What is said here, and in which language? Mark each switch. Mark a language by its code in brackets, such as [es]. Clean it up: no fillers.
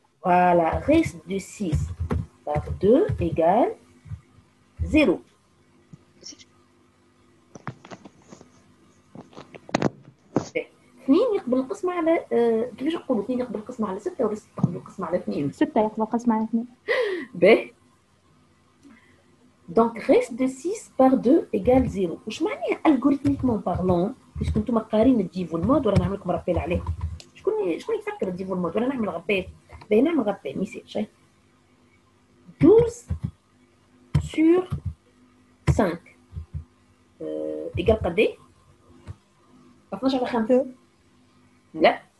[fr] voilà reste de 6 par 2 égale 0. [ar] اثنين يقبل القسمة على كيفاش نقولوا 2 يقبل القسمة على 6 ولا 6 يقبل القسمة على 2؟ 6 يقبل القسمة على 2. [fr] باهي donc reste de 6 par 2 égale 0. [ar] واش معناها [fr] algorithmiquement parlant [ar] باسكو نتوما قارين الديف والمود ولا نعمل لكم رابيل عليه؟ شكون يفكر الديف والمود ولا نعمل غبال؟ باهي نعمل غبال ما يصيرش. [fr] 12 sur 5 égale [ar] قداش؟ 12 على 5 لا